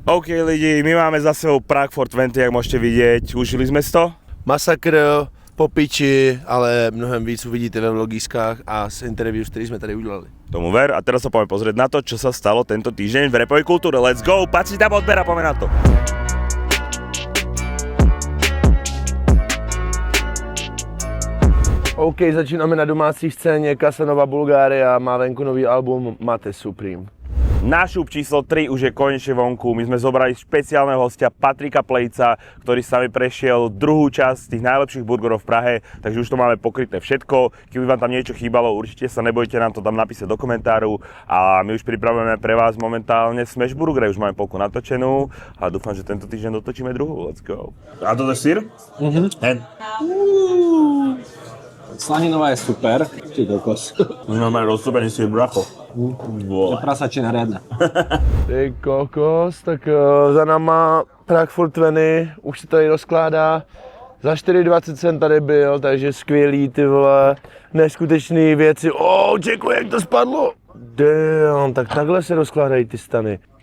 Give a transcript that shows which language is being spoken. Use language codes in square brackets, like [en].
[cs] OK lidi, my máme za sebou Prague 420, [sk] jak môžete vidieť. Užili sme si to? [cs] Masakr, po piči, ale mnohem víc uvidíte ve vlogískách a z interviews, který jsme tady udělali. [sk] Tomu ver. A teraz sa poďme pozrieť na to, čo sa stalo tento týždeň v rapovej kultúre. [en] Let's go, [sk] paď si tam odber a poďme na to. [cs] OK, začínáme na domácí scéně, Casanova Bulgária má venku nový album Mate Supreme. [sk] Nášup číslo 3 už je konečne vonku. My sme zobrali špeciálneho hostia Patrika Plejca, ktorý s nami prešiel druhú časť tých najlepších burgerov v Prahe, takže už to máme pokryté všetko. Keby vám tam niečo chýbalo, určite sa nebojte nám to tam napísať do komentáru a my už pripravujeme pre vás momentálne Smash Burger, už máme polku natočenú a dúfam, že tento týždeň dotočíme druhú. [en] Let's go. [sk] A to je sír? Slaninová je super. Ty kokos. Už máme rozstúpený sír, bracho. To prasačina riadna. [cs] Ty kokos, tak za náma Prague 420, už se tady rozkládá. Za 4,20 jsem tady byl, takže skvělý, ty vole, neskutečný věci. Čeku, jak to spadlo? Damn, tak takhle se rozkládají ty stany.